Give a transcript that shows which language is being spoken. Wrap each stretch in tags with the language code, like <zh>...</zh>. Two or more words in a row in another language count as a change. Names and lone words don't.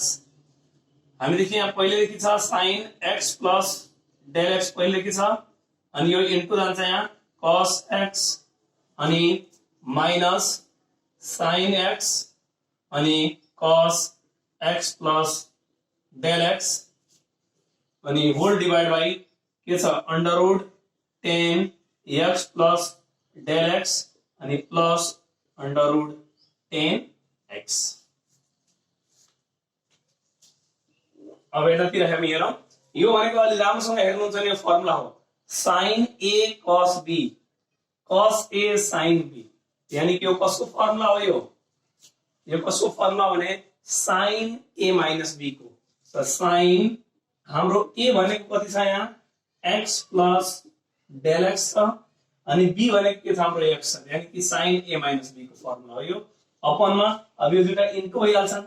<ne>हामीदेखि यहाँ पहिलेदेखि छ</ne> <en>sin x plus del x</en> <ne>पहिलेदेखि छ अनि यो इन्टु जान्छ यहाँ cos x अनि</ne> <en>minus sin x</en> <ne>अनि</ne> <en>cos x plus del x</en> <ne>अनि</ne> <en>whole divide by</en> <ne>के छ</ne> <en>under root 10x plus del x</en> <ne>अनि</ne> <en>plus under root 10x</en> <ne>अब यतातिर हामी हेरौं यो भनेको अलि राम्रोसँग हेर्नुहुन्छ भने यो फर्मुला हो sin a cos b cos a sin b</ne> <hi>यानी कि</hi> <ne>यो कसको फर्मुला हो यो कसको फर्मुला भने sin</ne> <en>a minus b</en> <ne>को त sin हाम्रो a भनेको कति छ यहाँ x प्लस डेल x छ अनि b भनेको के छ हाम्रो x छ</ne> <hi>यानी कि</hi> <en>sin a minus b</en> <ne>को फर्मुला हो यो अपन मा अब यो दुईटा इन्टु भइहाल्छन्</ne>